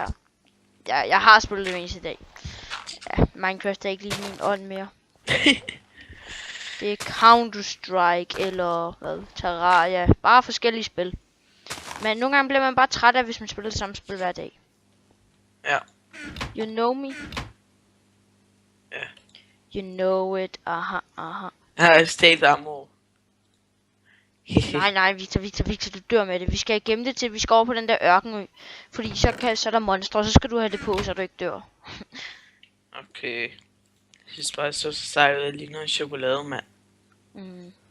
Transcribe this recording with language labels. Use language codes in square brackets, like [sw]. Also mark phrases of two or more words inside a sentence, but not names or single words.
[da] Jeg har spillet det hver eneste dag. Ja, Minecraft er ikke lige min ånd mere. Det er Counter-Strike eller hvad? Terraria. Bare forskellige spil. Men nogle gange bliver man bare træt af, hvis man spiller det samme spil hver dag. Ja. [en] You know me? [da] Ja. [en] You know it. Aha, aha. [da] Her er [en] state ammo. [da] Nej, Victor, du dør med det. Vi skal gemme det til, vi skal over på den der ørkenø. Fordi så er der monstre, og så skal du have det på, så du ikke dør. Okay. Jeg synes bare, så sejlet jeg ligner en chokolademand. Mm.